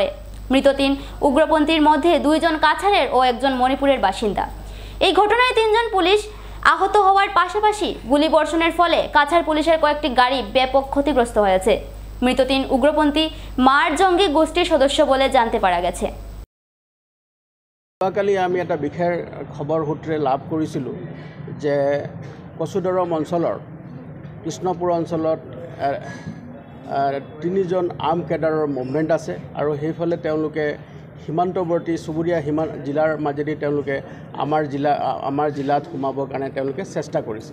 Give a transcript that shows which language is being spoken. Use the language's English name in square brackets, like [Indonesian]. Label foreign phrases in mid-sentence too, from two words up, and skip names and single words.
[Bangla] মৃত 3 উগ্রপন্থীর মধ্যে 2 জন কাছাড়ের ও 1 জন মণিপুরের বাসিন্দা। এই ঘটনায় 3 জন পুলিশ আহত হওয়ার পাশাপাশি গুলিবর্ষণের ফলে কাছাড় পুলিশের কয়েকটি গাড়ি ব্যাপক ক্ষতিগ্রস্ত হয়েছে। মৃত 3 উগ্রপন্থী মার জঙ্গি গোষ্ঠীর সদস্য বলে জানতে পারা গেছে। [Assamese] যোৱাকালি আমি এটা বিশেষ খবৰ সূত্ৰে লাভ কৰিছিলোঁ যে কচুদৰম অঞ্চলৰ কৃষ্ণপুৰ অঞ্চলত 3 জন [English] arm cadreৰ movement [Assamese] আছে, আৰু সেইফালে তেওঁলোকে সীমান্তৱৰ্তী চুবুৰীয়া জিলাৰ মাজেদি তেওঁলোকে আমাৰ জিলাত সোমাবৰ কাৰণে তেওঁলোকে চেষ্টা কৰিছে।